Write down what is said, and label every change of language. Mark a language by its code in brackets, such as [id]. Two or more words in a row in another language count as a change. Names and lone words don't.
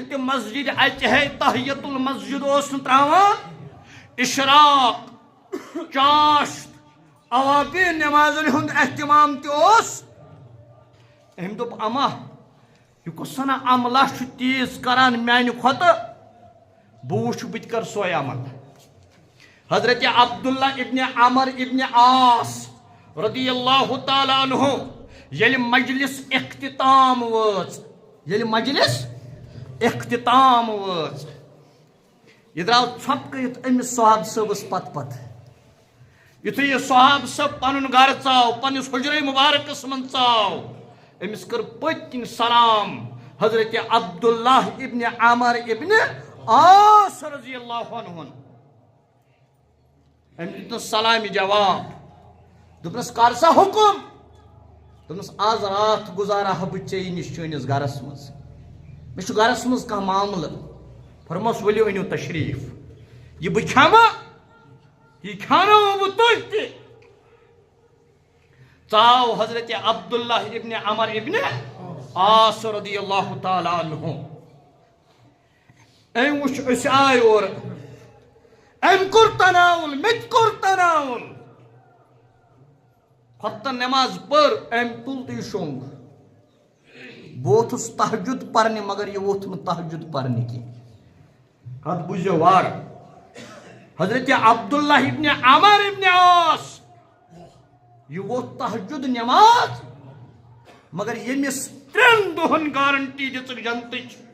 [ks] تہ مسجد اچہ [ar] تحیت المسجد [ks] اوس نہ تراوان اشراق چاشت اوابی نمازن ہند اہتمام تہ اوس أمۍ دوٚپ اما یہ کُسنا عملہ چھُ تیز کران میانہ کھۄتہٕ بہٕ وٕچھِ بہٕ تہِ کر سوے عمل حضرت عبداللہ ابن عمر ابن عاص [ar] رضی اللہ تعالیٰ عنہ [ks] ییٚلہِ مجلس اختتام وٲژ یہ درٛاو ژھۄپکٔرِتھ أمِس صحاب صٲبس پتہٕ یُتھُے یہِ صحاب صٲب پنُن گرٕ ژاو پننِس حجرے مبارکس منٛز ژاو أمِس کٔر پٔتۍ کِنۍ سلام حضرت عبداللہ ابن عمر ابن عاص [ar] رضی اللہ عنہ [ks] أمۍ دیُتنس سلامی جواب دوٚپنس کر سا حکم دوٚپنس آز راتھ گزارا بہٕ ژےٚ نِش چٲنِس گرس منٛز مےٚ چھُ گرس منٛز کانٛہہ معاملہٕ فرموس ؤلِو أنِو تشریٖف یہِ بہٕ کھٮ۪مہٕ یہِ کھٮ۪اناوو بہٕ تُہۍ تہِ ژاو حضرت عبداللہ ابن عمر ابن عاص [ar] رضی اللہ تعالیٰ عنہ [ks] أمۍ وٕچھ أسۍ آے اورٕ أمۍ کوٚر تناوُل مےٚ تہِ کوٚر تناوُل خۄفتن نٮ۪ماز پٔر أمۍ تُل تہٕ یہِ شوٚنٛگ بہٕ ووٚتھُس تہجد پرنہِ مگر یہِ ووٚتھ نہٕ تہجد پرنہِ کینٛہہ کتھ بوٗزِو وارٕ حضرت عبداللہ ابن عمر ابن عاص یہ ووٚتھ تہجد نٮ۪ماز مگر ییٚمِس 3 دۄہن گارنٹی دِژٕکھ جنتٕچ